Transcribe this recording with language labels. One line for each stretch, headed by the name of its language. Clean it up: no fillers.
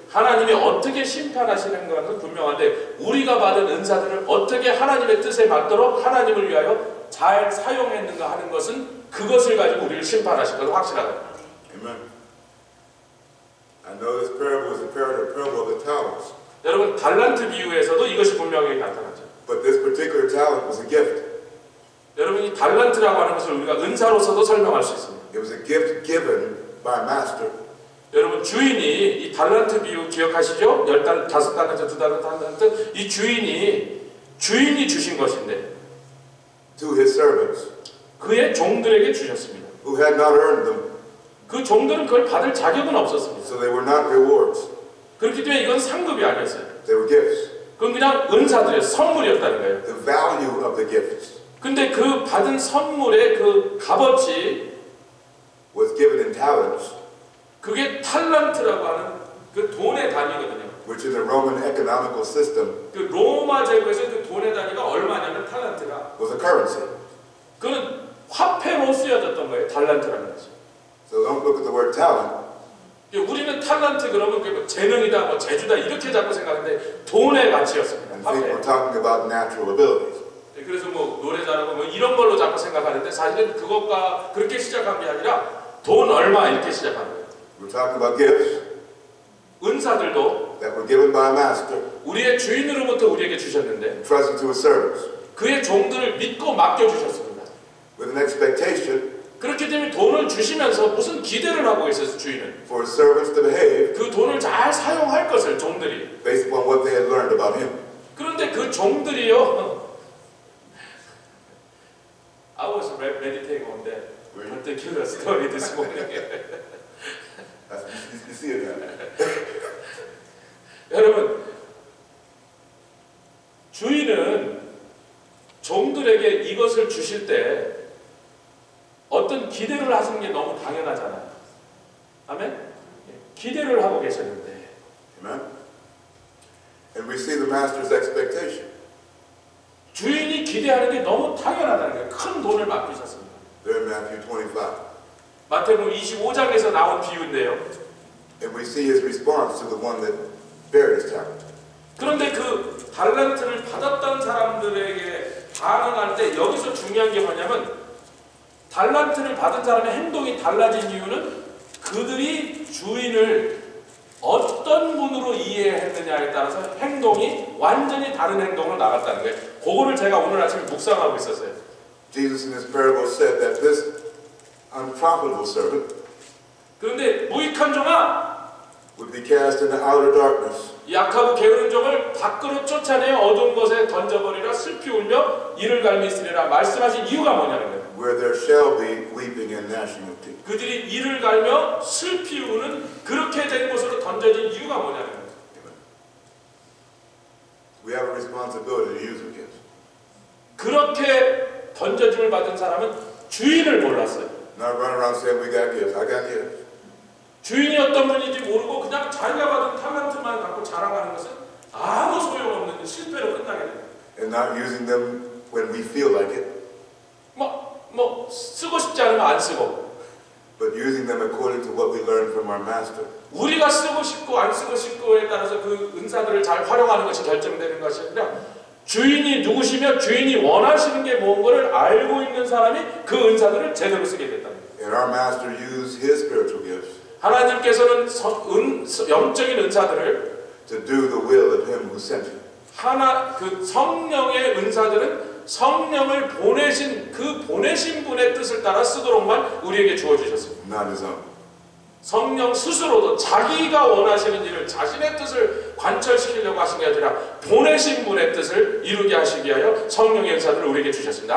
Korean: 하나님이 어떻게 심판하시는 것은 분명한데 우리가 받은 은사들을 어떻게 하나님의 뜻에 맞도록 하나님을 위하여 잘 사용했는가 하는 것은 그것을 가지고 우리를 심판하실 것은 확실하다.
English: Amen. I know this parable is a parable of the talents,
Korean: 여러분 달란트 비유에서도 이것이 분명하게 나타나죠.
English: but this particular talent was a gift.
Korean: 여러분 이 달란트라고 하는 것을 우리가 은사로서도 설명할 수 있습니다.
English: It was a gift given by a master.
Korean: 여러분 주인이 이 달란트 비유 기억하시죠? 10달, 5달란트, 2달란트 이 주인이 주신 것인데
English: To his servants
Korean: 그의 종들에게 주셨습니다.
English: who had not earned them,
Korean: 그 종들은 그걸 받을 자격은 없었습니다.
English: so they were not rewards.
Korean: 그렇기 때문에 이건 상급이 아니었어요.
English: They were gifts.
Korean: 그건 그냥 은사들이었어요. 선물이었다는 거예요.
English: The value of the gifts
Korean: 근데 그 받은 선물의 그 값어치
English: was given in talents,
Korean: 그게 탈란트라고 하는 그 돈의 단위거든요.
English: which in the Roman economical system
Korean: 그 로마 제국에서 그 돈의 단위가 얼마냐면 탈란트가
English: was a currency.
Korean: 그는 화폐로 쓰여졌던 거예요. 달란트라는 것이.
English: So don't look at the word talent.
Korean: 우리는 탈란트 그러면 그 재능이다, 뭐 재주다 이렇게 자꾸 생각하는데 돈의 가치였습니다.
English: And think
Korean: 화폐.
English: we're talking about natural abilities.
Korean: 그래서 뭐 노래 잘하고 뭐 이런 걸로 자꾸 생각하는데 사실은 그것과 그렇게 시작한 게 아니라 돈 얼마 이렇게 시작한 거예요.
English: We're talking about gifts
Korean: 은사들도
English: that were given by a master,
Korean: 우리의 주인으로부터 우리에게 주셨는데
English: entrusted to his servants,
Korean: 그의 종들을 믿고 맡겨주셨습니다.
English: with an expectation
Korean: 그렇기 때문에 돈을 주시면서 무슨 기대를 하고 있어서 주인은
English: for his servants to behave
Korean: 그 돈을 잘 사용할 것을 종들이.
English: based upon what they had learned about him.
Korean: 그런데 그 종들이요.
English: I was meditating on that particular story this morning. You see it now.
Korean: 여러분, 주인은 종들에게 이것을 주실 때 어떤 기대를 하시는 게 너무 당연하잖아요. 아멘? 기대를 하고 계셨는데
English: Amen. And we see the master's expectation.
Korean: 주인이 기대하는 게 너무 당연하다는 거예요. 큰 돈을 맡기셨습니다.
English: There in Matthew 25.
Korean: 마태복음 25장에서 나온 비유인데요.
English: And we see his response to the one that buried his talent.
Korean: 그런데 그 달란트를 받았던 사람들에게 반응할 때 여기서 중요한 게 뭐냐면 달란트를 받은 사람의 행동이 달라진 이유는 그들이 주인을 어떤 분으로 이해했느냐에 따라서 행동이 완전히 다른 행동으로 나갔다는 거예요. 그거를 제가 오늘 아침에 묵상하고 있었어요.
English: Jesus in this parable said that this unprofitable servant
Korean: 그런데 무익한 종아,
English: would be cast into outer darkness.
Korean: 약하고 게으른 종을 밖으로 쫓아내어 어두운 곳에 던져버리라. 슬피 울며 이를 갈미 있으리라. 말씀하신 이유가 뭐냐는 거예요.
English: Where there shall be weeping and gnashing of teeth.
Korean: 그들이 이를 갈며 슬피 우는 그렇게 된 곳으로 던져진 이유가 뭐냐는 거예요.
English: We have a responsibility to use the gifts.
Korean: 그렇게 던져짐을 받은 사람은 주인을 몰랐어요.
English: Not run around saying we got gifts. I got gifts.
Korean: 주인이 어떤 분인지 모르고 그냥 자기가 받은 탤런트만 갖고 자랑하는 것은 아무 소용없는 실패로 끝나게 돼요.
English: And not using them when we feel like it,
Korean: 뭐 쓰고 싶지 않으면 안 쓰고,
English: but using them according to what we learned from our master.
Korean: 우리가 쓰고 싶고 안 쓰고 싶고에 따라서 그 은사들을 잘 활용하는 것이 결정되는 것이 아니라 주인이 누구시며 주인이 원하시는 게 뭔가를 알고 있는 사람이 그 은사들을 제대로 쓰게 됐다는 거예요.
English: And our master used his spiritual gifts
Korean: 하나님께서는 영적인 은사들을
English: to do the will of him who sent him.
Korean: 그 성령의 은사들은 성령을 보내신 그 보내신 분의 뜻을 따라 쓰도록만 우리에게 주어 주셨습니다.
English: Not his own.
Korean: 성령 스스로도 자기가 원하시는 일을 자신의 뜻을 관철시키려고 하신 게 아니라 보내신 분의 뜻을 이루게 하시기 위하여 성령의 은사들을 우리에게 주셨습니다.